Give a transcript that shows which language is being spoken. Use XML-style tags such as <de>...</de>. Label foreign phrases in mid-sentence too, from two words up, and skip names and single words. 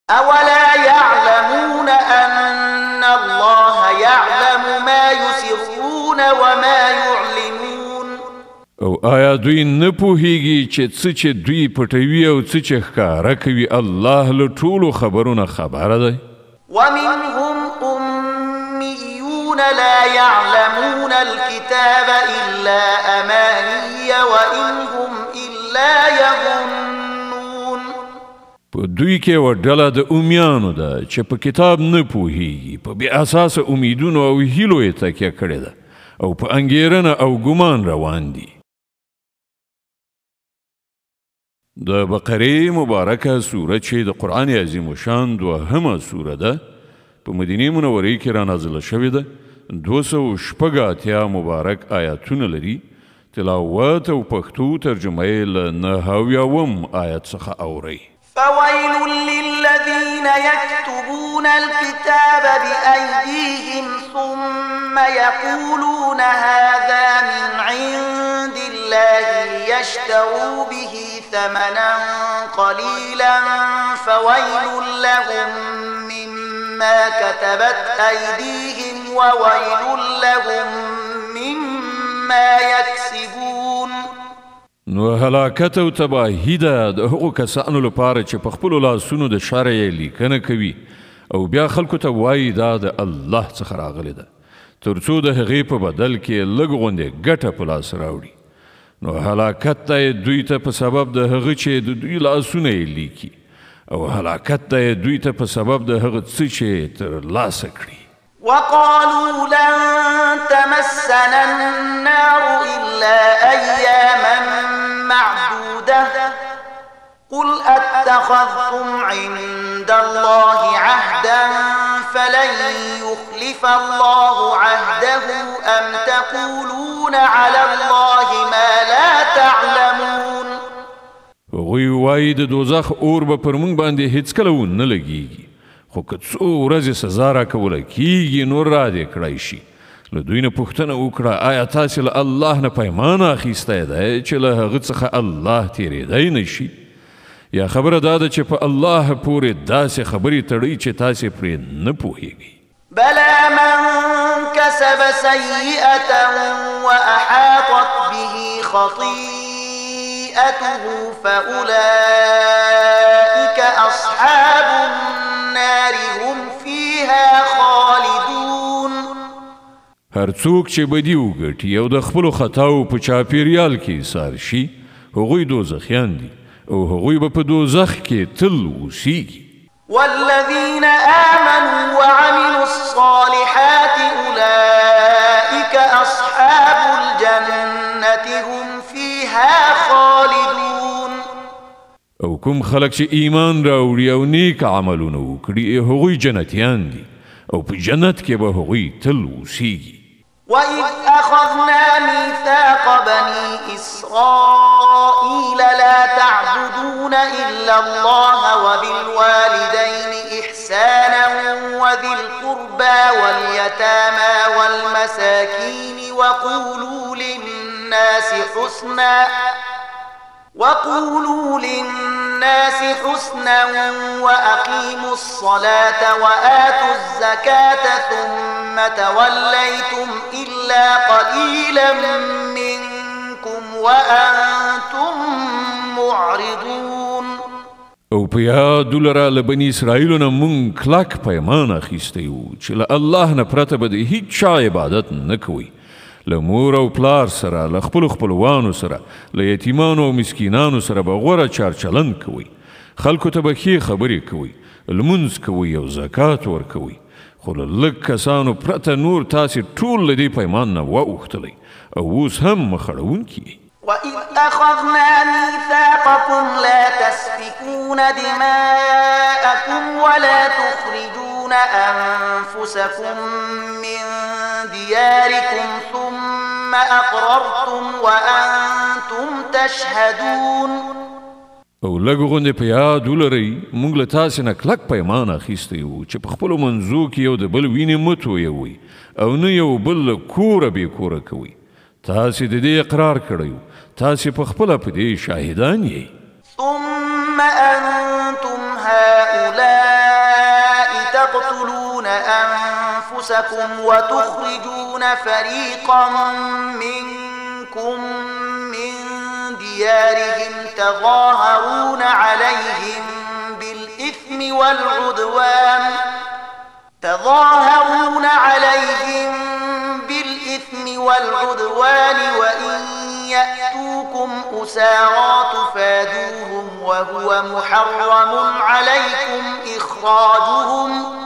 <ar>أولا يعلمون أن الله يعلم ما يسرون وما يعلنون</ar> <ps>او آیا دوی نه پوهیږي چې څه چې دوی پټوي او څه چې ښکاره کوي الله له ټولو خبرونه خبره دی.</ps> <ar>ومنهم أميون لا يعلمون الكتاب إلا أماني وإن هم إلا يظنون.</ar> <ps>په دوی کې یوه ډله د امیانو ده چې په کتاب نه پوهیږي، په بې اساسه امیدونو او هیلو یې تکیه کړې ده او په انګېرنه او ګمان روان دي. د بقرې مبارکه سورت چې د قرآن عظیم الشان دوهمه سوره ده، په مدینې منورې کې رانازله شوې ده. 286 مبارک آیاتونه لري. تلاوت او پښتو ترجمه یې له 9 آیت څخه اورئ.</ps> <ar>فويل للذين يكتبون الكتاب بأيديهم ثم يقولون هذا من عند الله ليشتروا به ثمنا قليلا فويل لهم مما كتبت أيديهم وويل لهم مما يكسبون.</ar> <ps>نو هلاکت او تباهی ده د هغو کسانو لپاره چې په خپلو لاسونو د شر یې لیکنه کوي او بیا خلکو ته وایي دا د الله څخه راغلی ده، تر څو د هغې په بدل کې لږ غوندې ګټه په لاس راوړي. نو هلاکت ده دوی ته په سبب د هغه چې د دوی لاسونه یې لیکي، او هلاکت ده دوی ته په سبب د هغه څه چې ترلاسه کړي.</ps> <ar>وقالوا لن تمسنا النار إلا أياما معدودة قل أتخذتم عند الله عهدا فلن يخلف الله عهده أم تقولون على الله ما لا تعلمون.</ar> <ps>هغوی وایي د دوزخ اور به پر موږ باندې هیڅکله ونه لګیږي، خو که څو ورځې سزا راکوله کیږي نو را دې کړی شي. له دوی نه پوښتنه وکړه آیا تاسې له الله نه پیمان اخیستی دی چې له هغه څخه الله تېرېدی نه شي؟ یا خبره دا ده چې په الله پورې داسې خبرې تړئ چې تاسې پرې نه پوهیږئ.</ps> <ar>بلى من كسب سيئة وأحاطت به خطيئته فأولئك أصحاب النار هم فيها خالدون.</ar> <ps>هر څوک چې بدي وګټي او د خپلو خطاو په چاپېریال کې ایسار شي، هغوی دوزخیان دي او هغوی به په دوزخ کې تل اوسیږي.</ps> <ar>والذين آمنوا وعملوا الصالحات أولئك أصحاب الجنة هم فيها خالدون.</ar> <ps>او کوم خلق چې ایمان راوړي او نیک عملونه وکړي هغوی جنتیان دي او په جنت کې به هغوی تل اوسیږي.</ps> <ar>وإذ أخذنا ميثاق بني إسرائيل لا تعبدون إلا الله وبالوالدين إحسانا وذي القربى واليتامى والمساكين وقولوا للناس حسنا وأقيموا الصلاة وآتوا الزكاة ثم توليتم إلا قليلا منكم وأنتم معرضون.</ar> <ps>او په یادو لره له بني اسرائیلو نه مونږ کلک پیمان اخیستی و چې له الله نه پرته به د هیڅ چا عبادت نه کوئ. له مور او پلار سره، له خپلو خپلوانو سره، له یتیمانو او مسکینانو سره به غوره چارچلند کوئ. خلکو ته به ښې خبرې کوئ، لمونځ کوئ او زکات ورکوئ. خو له لږ کسانو پرته نور تاسې ټول له دې پیمان نه واوښتلی او اوس هم مخړونکي یئ.</ps> <ar>وإذ أخذنا ميثاقكم لا تسفكون دماءكم ولا تخرجون أنفسكم من دياركم ثم أقررتم وأنتم تشهدون.</ar> <ps>او لږ غوندې په یاد ولرئ موږ له تاسې نه کلک پیمان اخیستی و چې په خپلو منځو کې یو د بل وینې مه تویوئ او نه یو بل له کوره بې کوره کوئ. تاسې د دې اقرار کړی و، تاسې په خپله په دې شاهدان یئ.</ps> <ar>ثم أنتم هؤلاء أنفسكم وتخرجون فريقا منكم من ديارهم تظاهرون عليهم بالإثم والعدوان وإن يأتوكم أسارى تفادوهم وهو محرم عليكم إخراجهم</ar>